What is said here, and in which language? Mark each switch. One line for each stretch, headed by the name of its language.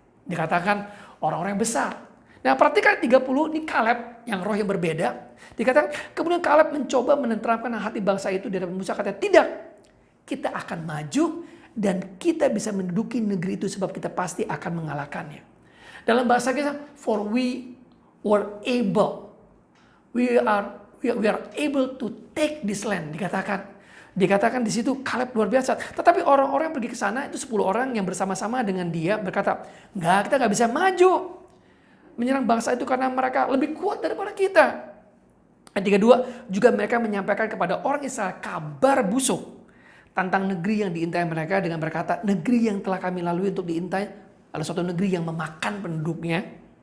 Indonesian: Dikatakan orang-orang yang besar. Nah, perhatikan 30, ini Kaleb yang roh yang berbeda. Dikatakan kemudian Kaleb mencoba menenteramkan hati bangsa itu di hadapan Musa, kata tidak, kita akan maju dan kita bisa menduduki negeri itu sebab kita pasti akan mengalahkannya. Dalam bahasa kita,
English: for we were able, we are able to take this land.
Indonesian: Dikatakan di situ Kaleb luar biasa. Tetapi orang-orang yang pergi ke sana itu 10 orang yang bersama-sama dengan dia berkata, enggak, kita nggak bisa maju menyerang bangsa itu karena mereka lebih kuat daripada kita. Ayat 32, juga mereka menyampaikan kepada orang Israel kabar busuk tentang negeri yang diintai mereka dengan berkata, negeri yang telah kami lalui untuk diintai adalah suatu negeri yang memakan penduduknya.